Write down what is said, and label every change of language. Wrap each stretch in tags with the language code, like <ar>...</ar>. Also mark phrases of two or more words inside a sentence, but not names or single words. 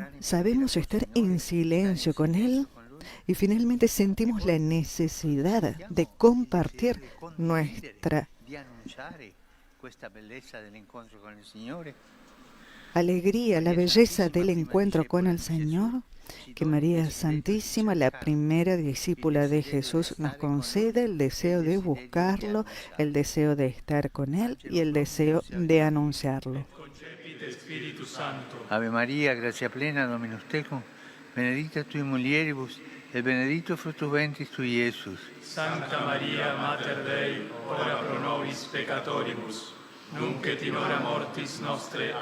<es>¿Sabemos estar en silencio con Él? Y finalmente sentimos la necesidad de compartir nuestra alegría, la belleza del encuentro con el Señor, que María Santísima, la primera discípula de Jesús, nos concede el deseo de buscarlo, el deseo de estar con Él y el deseo de anunciarlo.</es> <la>Ave María, gracia plena, Dominus tecum, benedicta tui mulieribus, et benedictus fructus ventris tui, Iesus. Santa Maria, Mater Dei, ora pro nobis peccatoribus, nunc et in hora mortis nostre.</la>